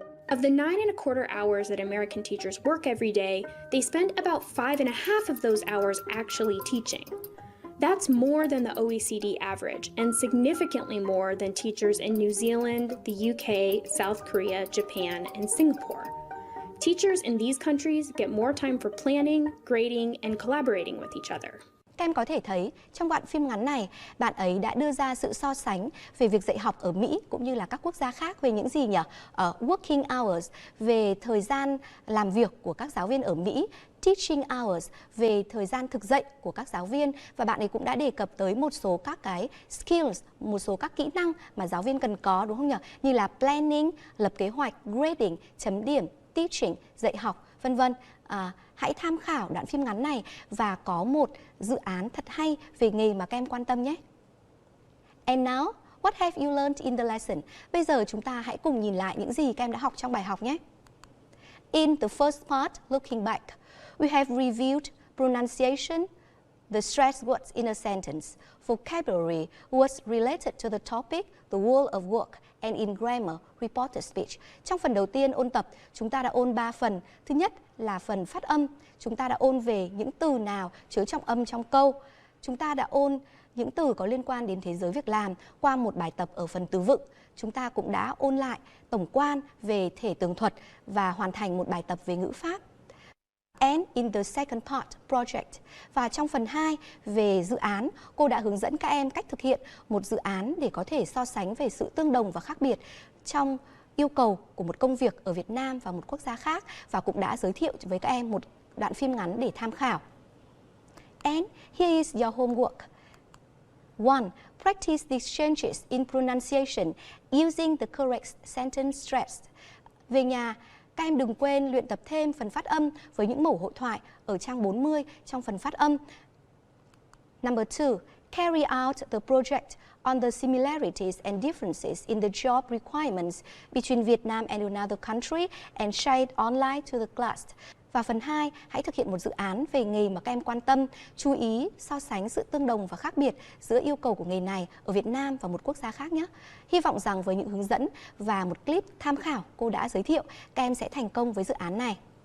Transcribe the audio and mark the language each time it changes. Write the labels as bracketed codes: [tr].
[en] Of the 9.25 hours that American teachers work every day, they spend about 5.5 of those hours actually teaching. That's more than the OECD average, and significantly more than teachers in New Zealand, the UK, South Korea, Japan, and Singapore. Teachers in these countries get more time for planning, grading, and collaborating with each other. [vi] Các em có thể thấy trong đoạn phim ngắn này, bạn ấy đã đưa ra sự so sánh về việc dạy học ở Mỹ cũng như là các quốc gia khác về những gì nhỉ? Working hours, về thời gian làm việc của các giáo viên ở Mỹ, teaching hours, về thời gian thực dạy của các giáo viên, và bạn ấy cũng đã đề cập tới một số các cái skills, một số các kỹ năng mà giáo viên cần có, đúng không nhỉ? Như là planning, lập kế hoạch, grading, chấm điểm, teaching, dạy học, vân vân. Hãy tham khảo đoạn phim ngắn này và có một dự án thật hay về nghề mà các em quan tâm nhé. [en] And now, what have you learned in the lesson? [vi] Bây giờ chúng ta hãy cùng nhìn lại những gì các em đã học trong bài học nhé. [en] In the first part, looking back, we have reviewed pronunciation, the stressed words in a sentence, vocabulary, words related to the topic, the world of work, and in grammar, reported speech. [vi] Trong phần đầu tiên ôn tập, chúng ta đã ôn 3 phần. Thứ nhất là phần phát âm. Chúng ta đã ôn về những từ nào chứa trọng âm trong câu. Chúng ta đã ôn những từ có liên quan đến thế giới việc làm qua một bài tập ở phần từ vựng. Chúng ta cũng đã ôn lại tổng quan về thể tường thuật và hoàn thành một bài tập về ngữ pháp. [en] And in the second part, project. [vi] Và trong phần 2 về dự án, cô đã hướng dẫn các em cách thực hiện một dự án để có thể so sánh về sự tương đồng và khác biệt trong yêu cầu của một công việc ở Việt Nam và một quốc gia khác, và cũng đã giới thiệu với các em một đoạn phim ngắn để tham khảo. [en] And here is your homework. 1. Practice the changes in pronunciation using the correct sentence stressed. [vi] Về nhà, các em đừng quên luyện tập thêm phần phát âm với những mẫu hội thoại ở trang 40 trong phần phát âm. [en] Number 2. Carry out the project on the similarities and differences in the job requirements between Vietnam and another country and share it online to the class. [vi] Và phần 2, hãy thực hiện một dự án về nghề mà các em quan tâm, chú ý so sánh sự tương đồng và khác biệt giữa yêu cầu của nghề này ở Việt Nam và một quốc gia khác nhé. Hy vọng rằng với những hướng dẫn và một clip tham khảo cô đã giới thiệu, các em sẽ thành công với dự án này.